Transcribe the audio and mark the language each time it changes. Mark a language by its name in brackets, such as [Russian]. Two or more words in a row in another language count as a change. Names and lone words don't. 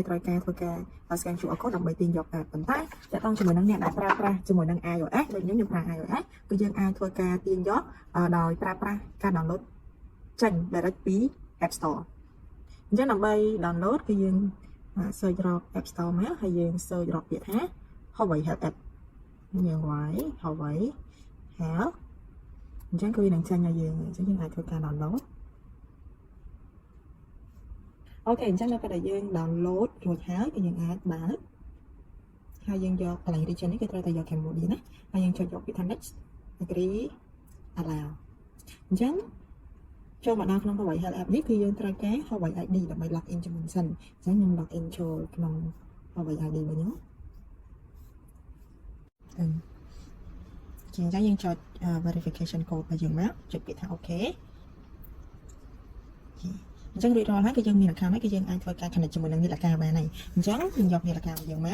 [Khmer] ត្រូវការធ្វើការ [English] scan QR code [Khmer] ដើម្បីទាញយក app ប៉ុន្តែតើតោះជាមួយនឹងអ្នកដែលប្រើប្រាស់ជាមួយនឹង iOS ដូចខ្ញុំប្រើ iOS គឺយើងអាចធ្វើការទាញយកដោយប្រើប្រាស់ការ download ចេញ direct ពី App Store អញ្ចឹងដើម្បី download គឺយើង search រក App Store មកហើយយើង search រកពាក្យថា Huawei Health App យើងវាយ Huawei Health អញ្ចឹងគឺនឹងចេញឲ្យយើងអញ្ចឹងយើងអាចធ្វើការ download អូខេអញ្ចឹងនៅពេលដែលយើង download រួចហើយគឺយើងអាចបើកហើយយើងយកកន្លែង region នេះគឺត្រូវតែយក Cambodia ណាហើយយើងចុចយកពាក្យថា [English] next agree allow [Khmer] អញ្ចឹងចូលមកដល់ក្នុង Huawei Health App នេះគឺយើងត្រូវការ Huawei ID ដើម្បី [English] log in [Khmer] ជាមួយសិនអញ្ចឹងខ្ញុំ [English] log in [Khmer] ចូលក្នុង Huawei ID របស់ខ្ញុំ អញ្ចឹងយើងចុច [English] verification code [Khmer] របស់យើងមកចុចពាក្យថា OK អញ្ចឹងរួចរាល់ហើយគឺយើងមាន account ហើយគឺយើងអាចធ្វើការ connect ជាមួយនឹងនីលកាបានហើយអញ្ចឹងយើងយកនីលការបស់យើង